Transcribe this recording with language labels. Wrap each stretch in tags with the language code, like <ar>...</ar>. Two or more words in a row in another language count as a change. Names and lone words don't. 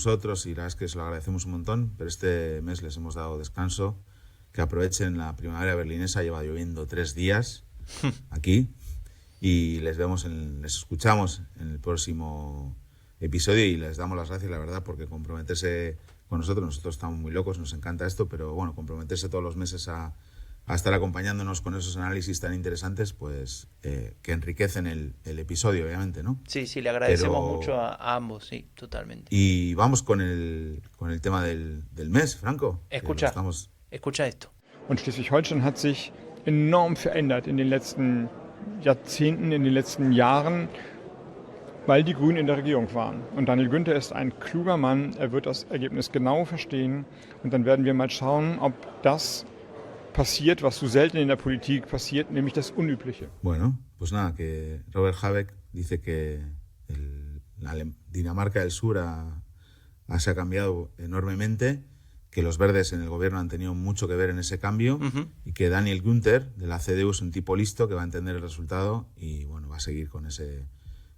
<es>nosotros y la verdad es que se lo agradecemos un montón, pero este mes les hemos dado descanso, que aprovechen la primavera berlinesa, lleva lloviendo 3 días aquí, y les escuchamos en el próximo episodio y les damos las gracias, la verdad, porque comprometerse con nosotros estamos muy locos, nos encanta esto, pero bueno, comprometerse todos los meses a estar acompañándonos con esos análisis tan interesantes, pues que enriquecen el episodio, obviamente, ¿no? Sí, le agradecemos mucho a ambos, sí, totalmente. Y vamos con el tema del mes, Franco. Escucha esto.</es> <de>Und Schleswig-Holstein hat sich enorm verändert in den letzten Jahrzehnten, in den letzten Jahren, weil die Grünen in der Regierung waren. Und Daniel Günther ist ein kluger Mann, er wird das Ergebnis genau verstehen und dann werden wir mal schauen, ob das passiert, was so selten in der Politik passiert, nämlich das Unübliche.</de> <es>Bueno, pues nada, que Robert Habeck dice que la Dinamarca del Sur se ha cambiado enormemente, que los verdes en el gobierno han tenido mucho que ver en ese cambio y que Daniel Günther de la CDU es un tipo listo que va a entender el resultado y bueno, va a seguir con ese gobierno.</es>